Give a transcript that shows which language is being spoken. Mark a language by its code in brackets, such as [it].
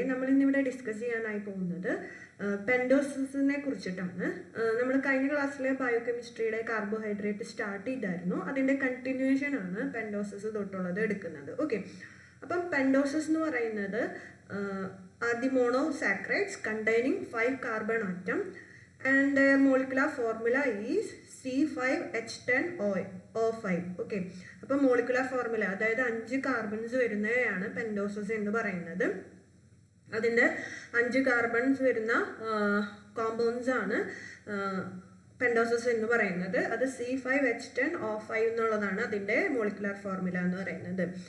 [ml] നമ്മൾ ഇന്നിവിടെ ഡിസ്കസ് ചെയ്യാനായി പോകുന്നത് പെൻഡോസിസിനെ കുറിച്ചിട്ടാണ്. നമ്മൾ കഴിഞ്ഞ ക്ലാസ്സിലെ ബയോകെമിസ്ട്രിയുടെ കാർബോഹൈഡ്രേറ്റ് സ്റ്റാർട്ട് ചെയ്തായിരുന്നു. അതിൻ്റെ കണ്ടിന്യൂഷൻ ആണ് പെൻഡോസിസ് തൊട്ടുള്ളത് എടുക്കുന്നത്. ഓക്കെ, അപ്പം പെൻഡോസിസ് എന്ന് പറയുന്നത് [en] the monosaccharides containing 5 carbon atom and their molecular formula is C5H10O5. [ml] Okay, അപ്പോൾ മോളിക്കുലർ ഫോർമുല അതായത് 5 കാർബൺസ് വരുന്നതാണ് പെൻഡോസിസ് എന്ന് പറയുന്നത്. അതിൻ്റെ 5 കാർബൺസ് വരുന്ന കോമ്പൗണ്ട്സ് ആണ് പെൻഡോസിസ് എന്ന് പറയുന്നത്. അത് C5H10O5 എന്നുള്ളതാണ് അതിൻ്റെ മോളിക്കുലർ ഫോർമുല എന്ന് പറയുന്നത്.